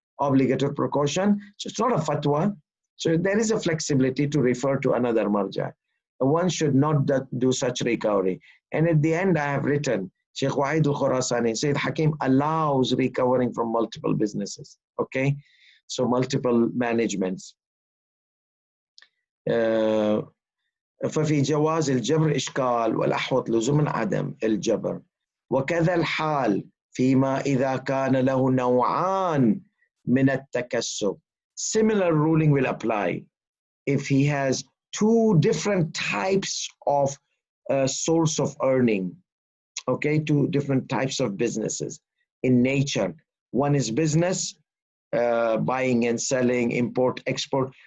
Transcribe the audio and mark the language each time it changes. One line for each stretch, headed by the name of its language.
English: Obligatory precaution. So it's not a fatwa. So there is a flexibility to refer to another marja. One should not do such recovery. And at the end, I have written, Sheikh Wahid al-Khurasani, Sayyid Hakim allows recovering from multiple businesses. Okay? So multiple managements.
Arabic: ففي جواز الجبر إشكال والأحوط لزوم عدم الجبر وكذا الحال فيما إذا كان له نوعان من التكسب.
English: Similar ruling will apply if he has two different types of source of earning. Okay, two different types of businesses in nature. One is business, buying and selling, import, export.